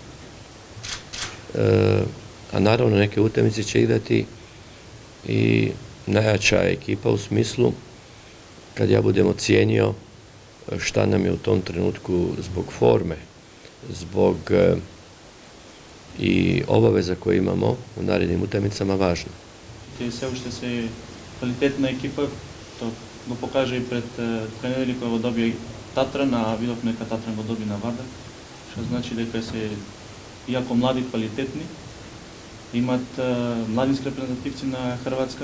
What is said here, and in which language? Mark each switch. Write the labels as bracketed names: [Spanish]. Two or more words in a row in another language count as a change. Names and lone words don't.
[Bosnian] a naravno neke utakmice će igrati i najjača ekipa u smislu kad ja budem ocijenio šta nam je u tom trenutku zbog forme, zbog i obaveza koje imamo u narednim utakmicama važno. [Macedonian] Все още се квалитетна екипа, то го покаже и пред тренери кои го доби Татран, а видовме дека Татран го доби на Вардар, што значи дека се иако млади квалитетни, имат младински репрезентативци на Хрватска.